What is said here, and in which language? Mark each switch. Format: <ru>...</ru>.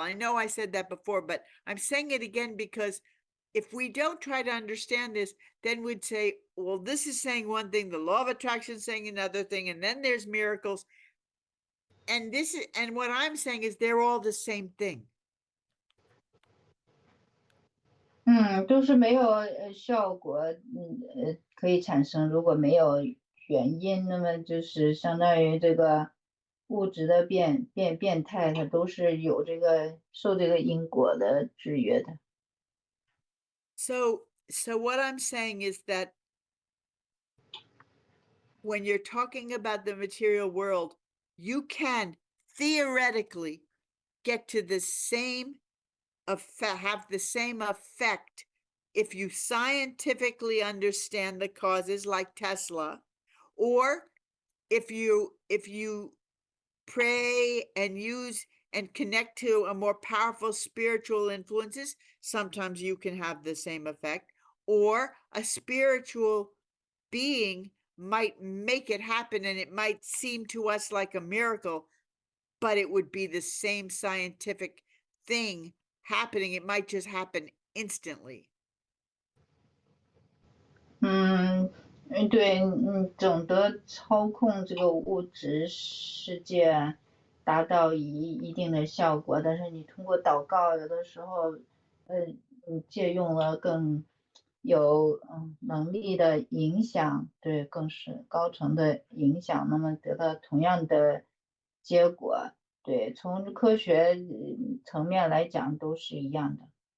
<en>I know I said that before, but I'm saying it again because if we don't try to understand this, then we'd say, well, this is saying one thing, the law of attraction is saying another thing, and then there's miracles. And what I'm saying is they're all the same thing.</en> <zh>都是没有效果，可以产生。如果没有原因，那么就是相当于这个物质的变态，它都是有这个受这个因果的制约的。</zh> <en>So what I'm saying is that when you're talking about the material world, you can theoretically get to the same have the same effect if you scientifically understand the causes like Tesla, or if you pray and use and connect to a more powerful spiritual influences, sometimes you can have the same effect, or a spiritual being might make it happen and it might seem to us like a miracle, but it would be the same scientific thing happening. It might just happen instantly.</en> <zh>对，总的操控这个物质世界，达到一定的效果，但是你通过祷告，有的时候，你借用了更有能力的影响，对，更是高层的影响，那么得到同样的结果，对，从科学层面来讲都是一样的。</zh>